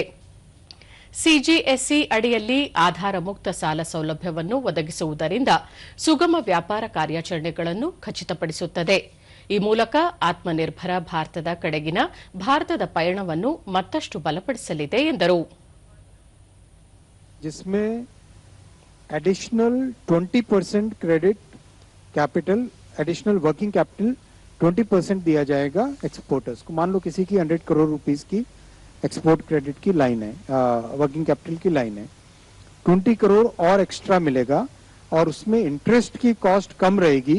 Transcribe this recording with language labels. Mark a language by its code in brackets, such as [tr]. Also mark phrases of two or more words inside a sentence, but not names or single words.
[kn] ಸಿಜಿಎಸ್ಇ ಅಡಿಯಲ್ಲಿ ಆಧಾರ ಮುಕ್ತ ಸಾಲ ಸೌಲಭ್ಯವನ್ನು ಒದಗಿಸುವುದರಿಂದ ಸುಗಮ ವ್ಯಾಪಾರ ಕಾರ್ಯಾಚರಣೆಗಳನ್ನು ಖಚಿತಪಡಿಸುತ್ತದೆ. ಈ ಮೂಲಕ ಆತ್ಮನಿರ್ಭರ ಭಾರತದ ಕಡೆಗಿನ ಭಾರತದ ಪಯಣವನ್ನು ಮತ್ತಷ್ಟು ಬಲಪಡಿಸಲಿದೆ ಎಂದರು. [en] additional 20% credit capital, additional working capital 20% [hi] दिया जाएगा [en] एक्सपोर्टर्स को. [hi] मान लो किसी की 100 करोड़ रुपीस की [en] export credit [hi] की लाइन है, [en] working capital [hi] की लाइन है, 20 करोड़ और एक्स्ट्रा मिलेगा और उसमें इंटरेस्ट की कॉस्ट कम रहेगी.